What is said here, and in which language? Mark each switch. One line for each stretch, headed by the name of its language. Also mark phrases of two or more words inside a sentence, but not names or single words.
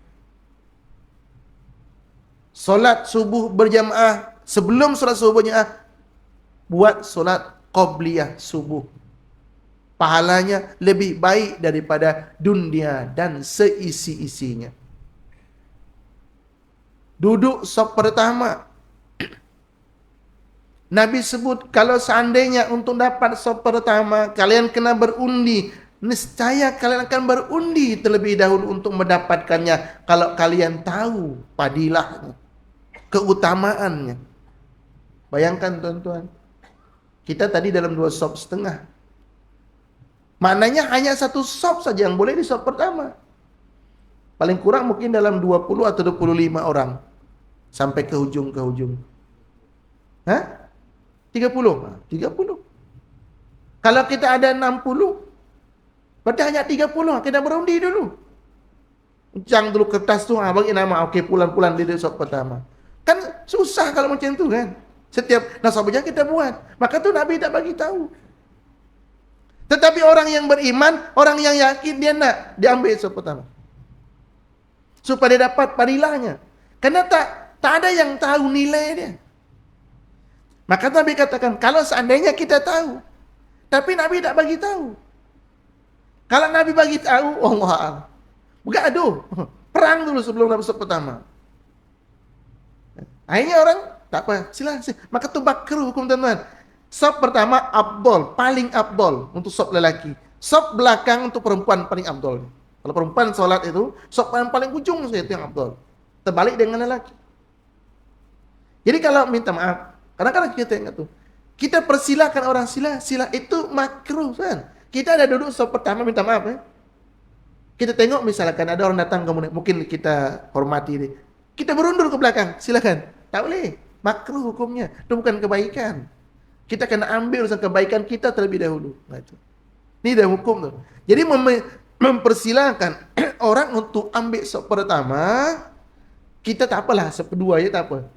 Malay: Solat subuh berjamaah, sebelum solat subuh berjamaah buat solat qabliyah subuh. Pahalanya lebih baik daripada dunia dan seisi-isinya. Duduk saf pertama, Nabi sebut kalau seandainya untuk dapat saf pertama kalian kena berundi, niscaya kalian akan berundi terlebih dahulu untuk mendapatkannya kalau kalian tahu padilahnya, keutamaannya. Bayangkan tuan-tuan, kita tadi dalam 2 saf setengah. Maknanya hanya 1 saf saja yang boleh di saf pertama. Paling kurang mungkin dalam 20 atau 25 orang sampai ke ujung. Hah? 30? 30. Kalau kita ada 60, berarti hanya 30. Kita berundi dulu. Uncang dulu kertas tu, bagi nama, okey, pulang-pulang di saf pertama. Kan susah kalau macam tu kan. Setiap nasabahnya kita buat. Maka tu Nabi tak bagi tahu. Tetapi orang yang beriman, orang yang yakin, dia nak diambil saf pertama. Supaya dia dapat padilahnya. Karena tak ada yang tahu nilai dia. Maka Nabi katakan, kalau seandainya kita tahu, tapi Nabi tak bagi tahu. Kalau Nabi bagi tahu, Allah, bergaduh, perang dulu sebelum dapat saf pertama. Akhirnya orang, tak apa, silakan. Maka tu bakru hukum teman-teman. Saf pertama afdol, paling afdol untuk saf lelaki. Saf belakang untuk perempuan paling afdol. Kalau perempuan solat itu, saf paling ujung saja itu yang afdol. Terbalik dengan lelaki. Jadi kalau minta maaf, kadang-kadang kita ingat tuh, kita persilahkan orang sila itu makruh kan. Kita ada duduk saf pertama, minta maaf ya. Kita tengok misalkan ada orang datang kemudian, mungkin kita hormati dia. Kita berundur ke belakang, silakan. Tak boleh, makruh hukumnya. Itu bukan kebaikan. Kita kena ambil urusan kebaikan kita terlebih dahulu. Nah, itu. Ini dah hukum tu. Jadi mempersilahkan orang untuk ambil saf pertama, kita tak apalah, saf kedua je tak apa.